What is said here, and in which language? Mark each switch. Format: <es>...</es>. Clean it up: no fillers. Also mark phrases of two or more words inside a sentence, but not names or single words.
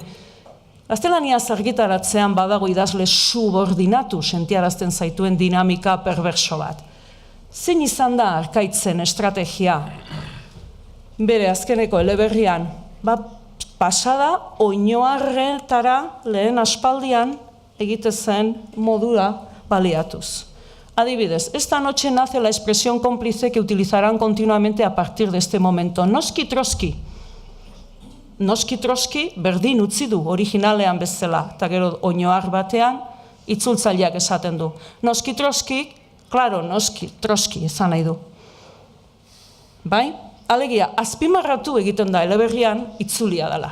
<eu>Gaztelaniaz argitaratzean badago idazle subordinatu sentiarazten zaituen dinamika perverso bat. Zein izan da Arkaitzen estrategia? Bere azkeneko eleberrian, pasada oinoarretara lehen aspaldian egite zen modura baliatuz. Adibidez,</eu> <es>esta noche nace la expresión cómplice que utilizarán continuamente a partir de este momento.</es> <eu>Noski troski berdin utzi du originalean bezala, eta gero oinoar batean itzultzaileak esaten du. Noski troski, claro, noski troski esan nahi du. Bai? Alegia, azpimarratu egiten da eleberrian itzulia dela.</eu>